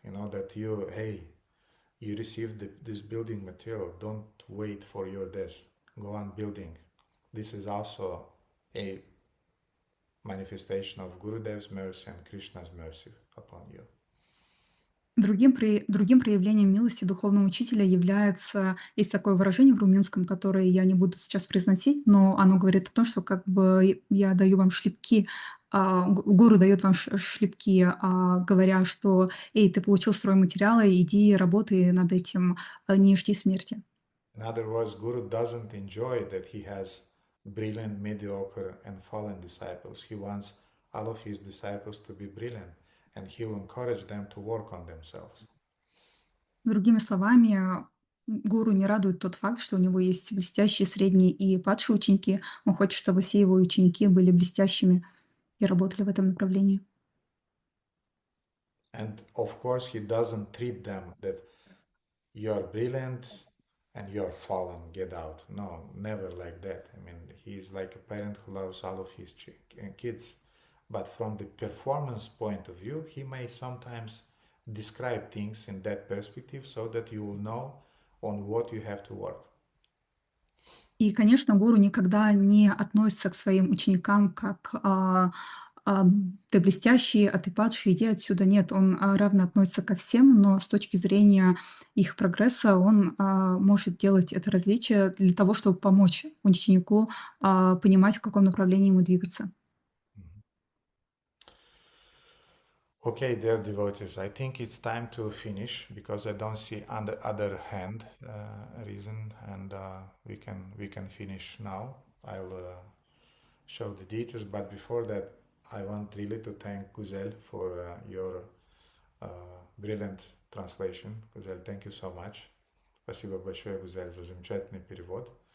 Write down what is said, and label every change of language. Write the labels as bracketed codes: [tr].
[en] That you received this building material. Don't wait for your death. Go on building. This is also a manifestation of Gurudev's mercy and Krishna's mercy upon you. [ru] Другим проявлением милости духовного учителя есть такое выражение в румынском, которое я не буду сейчас произносить, но оно говорит о том, что как бы я даю вам шлепки, гуру дает вам шлепки, говоря, что «Эй, ты получил стройматериалы, иди работай над этим, не жди смерти». [en] In other words, Guru doesn't enjoy that he has brilliant, mediocre, and fallen disciples. He wants all of his disciples to be brilliant, and he'll encourage them to work on themselves. [ru] Другими словами, гуру не радует тот факт, что у него есть блестящие, средние и падшие ученики. Он хочет, чтобы все его ученики были блестящими и работали в этом направлении. [en] And of course, he doesn't treat them that you're brilliant and you're fallen, get out. No, never like that. I mean, he's like a parent who loves all of his kids. But from the performance point of view, he may sometimes describe things in that perspective so that you will know on what you have to work. [ru] И, конечно, гуру никогда не относится к своим ученикам как «ты блестящий, а ты падший, иди отсюда». Нет, он равно относится ко всем, но с точки зрения их прогресса он может делать это различие для того, чтобы помочь ученику понимать, в каком направлении ему двигаться. [en] Okay, dear devotees, I think it's time to finish because I don't see on the other hand reason, and we can finish now. I'll show the details, but before that, I want really to thank Guzel for your brilliant translation. Guzel, thank you so much. [ru] Спасибо большое, Гузель, за замечательный перевод.